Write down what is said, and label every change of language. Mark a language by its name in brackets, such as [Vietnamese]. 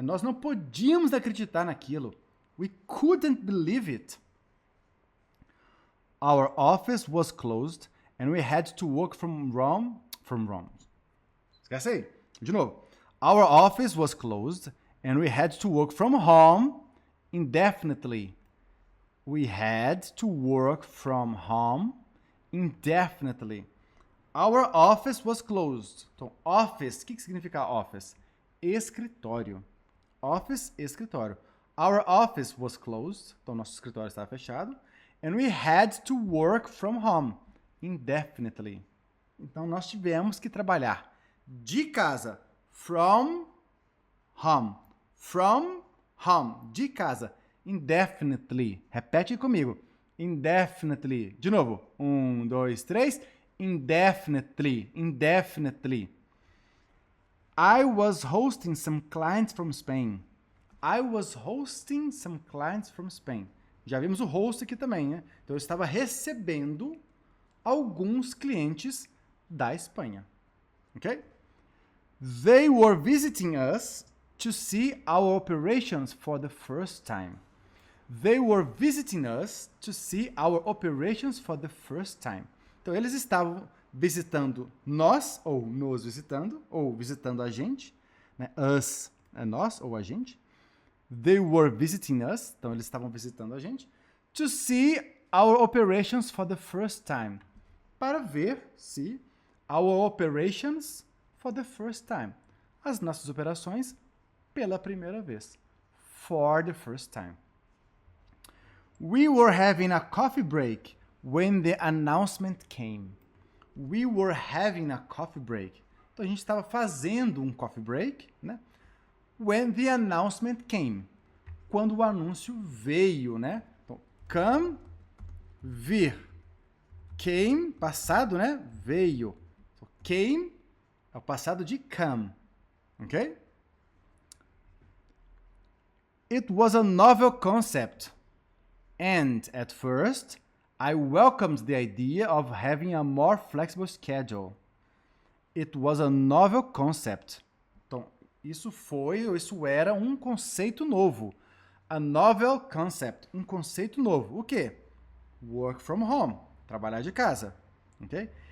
[Portuguese] Nós não podíamos acreditar naquilo. [English] We couldn't believe it. Our office was closed and we had to work from Rome. [Portuguese] Esquece aí. De novo. [English] Our office was closed and we had to work from home indefinitely. We had to work from home indefinitely. Our office was closed. [Portuguese] Então, office, o que significa office? Escritório. Office, escritório. [English] Our office was closed. [Portuguese] Então, nosso escritório estava fechado. [English] And we had to work from home indefinitely. [Portuguese] Então, nós tivemos que trabalhar de casa. [English] From home. From home. [Portuguese] De casa. Indefinitely. Repete comigo. Indefinitely. De novo. 1, 2, 3. [English] Indefinitely. Indefinitely. I was hosting some clients from Spain. I was hosting some clients from Spain. [Portuguese] Já vimos o host aqui também, né? Então, eu estava recebendo alguns clientes da Espanha. Ok? [English] They were visiting us to see our operations for the first time. They were visiting us to see our operations for the first time. [Portuguese] Então, eles estavam visitando nós, ou nos visitando, ou visitando a gente. Né? Us é nós, ou a gente. [English] They were visiting us, [Portuguese] então eles estavam visitando a gente. [English] To see our operations for the first time. [Portuguese] Para ver se [English] our operations for the first time. [Portuguese] As nossas operações pela primeira vez. [English] For the first time. We were having a coffee break when the announcement came. We were having a coffee break. [Portuguese] Então, a gente estava fazendo um coffee break, né? [English] When the announcement came. [Portuguese] Quando o anúncio veio, né? Então, come, vir. Came, passado, né? Veio. So, came é o passado de come. Ok? [English] It was a novel concept. And, at first, I welcomed the idea of having a more flexible schedule. It was a novel concept. [Portuguese] Então, isso era um conceito novo. A novel concept, um conceito novo. O quê? [English] Work from home, [Portuguese] trabalhar de casa. Ok?